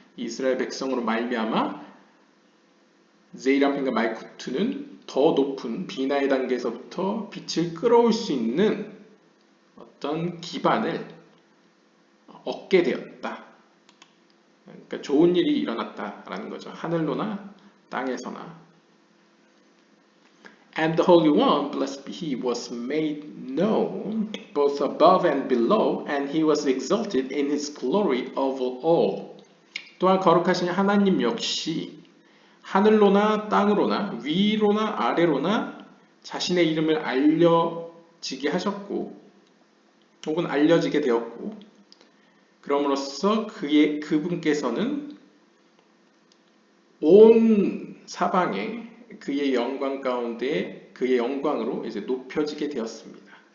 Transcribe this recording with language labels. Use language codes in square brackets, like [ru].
[ko] 이스라엘 백성으로 말미암아 제이라핀과 말쿠트는 더 높은 비나의 단계에서부터 빛을 끌어올 수 있는 어떤 기반을 얻게 되었다. 그러니까 좋은 일이 일어났다라는 거죠. 하늘로나 땅에서나. [en] And the Holy One, blessed be He, was made known both above and below, and He was exalted in His glory over all. [ko] 또한 거룩하신 하나님 역시 하늘로나 땅으로나 위로나 아래로나 자신의 이름을 알려지게 하셨고 혹은 알려지게 되었고 그럼으로써 그분께서는 온 사방에 그의 영광 가운데 그의 영광으로 이제 높여지게 되었습니다.